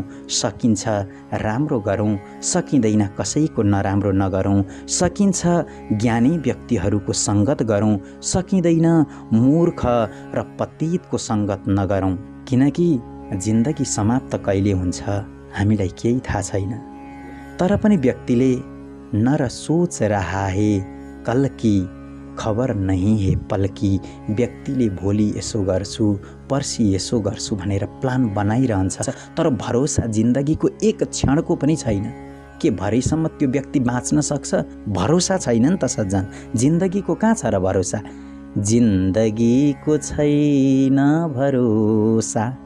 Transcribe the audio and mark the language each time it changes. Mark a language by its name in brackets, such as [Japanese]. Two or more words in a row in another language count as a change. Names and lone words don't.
[Nepali] सकिन्छ राम्रो गरौँ, सकिँदैन कसैको नराम्रो नगरौँ। सकिन्छ ज्ञानी व्यक्तिहरूको सङ्गत गरौँ, सकिँदैन मूर्ख र पतितको सङ्गत नगरौँ। किनकि जिन्दगी समाप्त कहिले हुन्छ हामीलाई केही थाहा छैन। तर पनि व्यक्तिले [Hindi] नर सोच रहा है कल की खबर नहीं है पल की, [Nepali] व्यक्तिले भोलि यसो गर्छु, पर्सि यसो गर्छु भनेर प्लान बनाइरहन्छ, तर भरोसा जिन्दगीको एक क्षणको पनि छैन। के भरेसम्म त्यो व्यक्ति बाँच्न सक्छ? भरोसा छैन नि त सज्जन। जिन्दगीको कहाँ छ र भरोसा? जिन्दगीको छैन भरोसा।